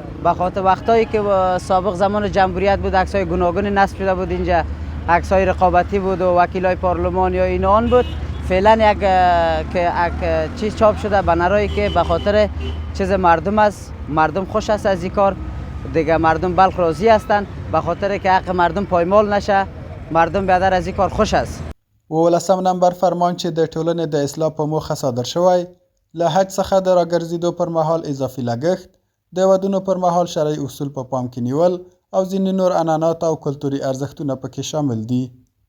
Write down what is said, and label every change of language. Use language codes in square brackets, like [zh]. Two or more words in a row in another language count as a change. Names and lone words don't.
[fa] به خاطر وقتایی که سابق زمان جمهوریت بود عکس‌های گوناگون نصب شده بود اینجا، عکس‌های رقابتی بود و وکیلای پارلمان یا اینان بود. فعلا یک چیز چاپ شده بنرایی که به خاطر چیز مردم است، مردم خوش است از این کار دیگه، مردم بلخ راضی هستند به خاطر که حق مردم پایمال نشه، مردم بیادر از این کار خوش است. [ps] 18 نمبر فرمان چې د ټولنې د اصلاح په موخه صادر شوی له حج څخه د راګرځېدو پر مهال اضافي لګښت، د ودونو پر مهال شرعي اصول په پام کې نیول او ځینې نور عنعنات او کلتوري ارزښتونه پکې شامل دي.